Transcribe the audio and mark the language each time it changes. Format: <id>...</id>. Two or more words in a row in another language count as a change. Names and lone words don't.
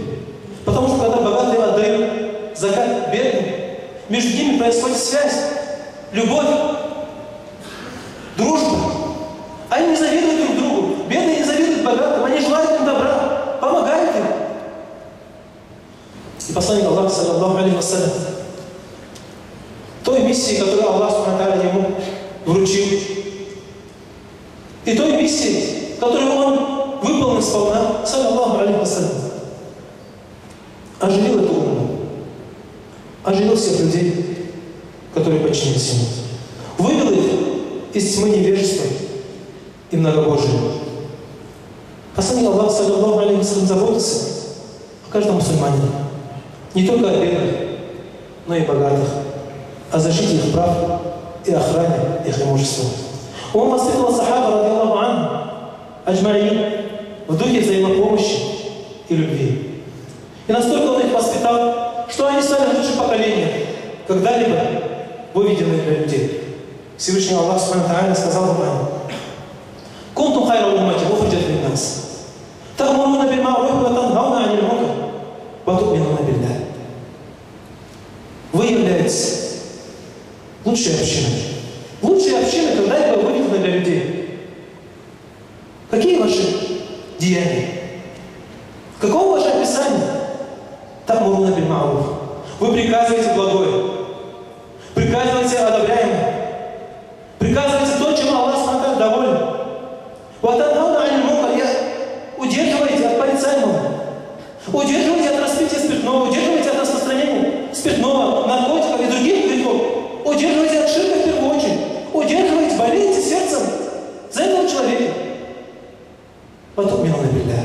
<ru>Потому что когда богатые отдают закат бедным, между ними происходит связь, любовь, дружба. Они не завидуют друг другу. Бедные не завидуют богатым, они желают им добра, помогают им. И посланник Аллаха,</ru> <ar>صلى الله عليه وسلم,</ar> <ru>той миссии, которую Аллах субхану ему вручил, и той миссии, которую он выполнил сполна,</ru> <ar>صلى الله عليه وسلم,</ar> <ru>оживил эту уму, оживил всех людей, которые подчинились ему, вывел их из тьмы невежества и многобожия. Посланник Аллаха,</ru> <ar>صلى الله عليه وسلم,</ar> <ru>заботится о каждом мусульманине, не только о бедных, но и богатых, о защите их прав и охране их имущества. Он воспитывал сахаба,</ru> <ar>رضي الله عنهم أجمعين,</ar> <ru>в духе взаимопомощи и любви. И настолько он их воспитал, что они стали лучшим поколением, когда-либо выведенные для людей. Всевышний Аллах субхану сказал нам:</ru> <ar>«كنتم خير أمة أخرجت للناس تأمرون بالمعروف وتنهون عن المنكر وتؤمنون بالله».</ar> <ru>Вы являетесь лучшей общиной. Лучшей общиной, когда-либо выведены для людей. Какие ваши деяния? Каково ваше описание?</ru> <ar>تأمرون بالمعروف.</ar> <ru>Вы приказываете благое, приказываете одобряемое, приказываете то, чем Аллах субхану доволен.</ru> <ar>وتنهون عن المنكر.</ar> <ru>Удерживаете от порицаемого, удерживаете от распития спиртного, удерживаете от распространения спиртного, наркотиков и других грехов, удерживаете от ширка в первую очередь, удерживаете, болеете сердцем за этого человека.</ru> <ar>Потом مينونا بالله.</ar>